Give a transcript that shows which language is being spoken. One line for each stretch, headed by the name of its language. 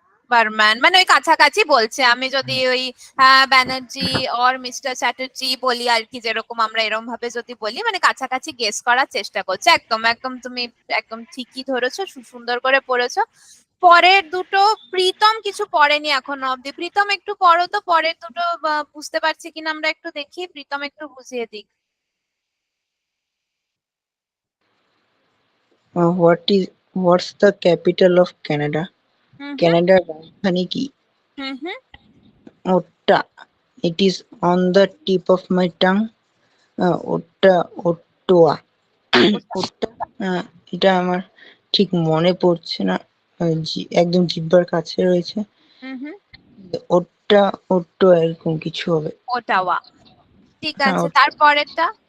Bangla: Barman, মানে ওই কাছাকাছি বলছে, আমি যদি ওই ব্যানার্জি অর মিস্টার চ্যাটার্জি বলি আর কি, যেরকম আমরা এরকম ভাবে যদি বলি, মানে কাছাকাছি গেস করার চেষ্টা করছে। একদম একদম তুমি একদম ঠিকই ধরেছো, সুন্দর করে পড়েছো। পরের দুটো প্রীতম কিছু পড়েনি এখনো অব্দি, প্রীতম একটু পড়ো তো পরের দুটো, বুঝতে পারছি কিনা আমরা একটু দেখি, প্রীতম একটু বুঝিয়ে দিক।
English: what's the capital of Canada? হুম হুম
Bangla: ক্যানাডার রাজধানী কি? হুম হুম
English: ওটা, it is on the tip of my tongue.
Bangla: ওটা, ওটোয়া। ওটা, এটা আমার ঠিক মনে পড়ছে না, একদম জিহ্বার কাছে রয়েছে। হুম হুম ওটা, ওটো এরকম কিছু হবে। ওটাওয়া, ঠিক হ্যাঁ, আছে। তারপরেরটা,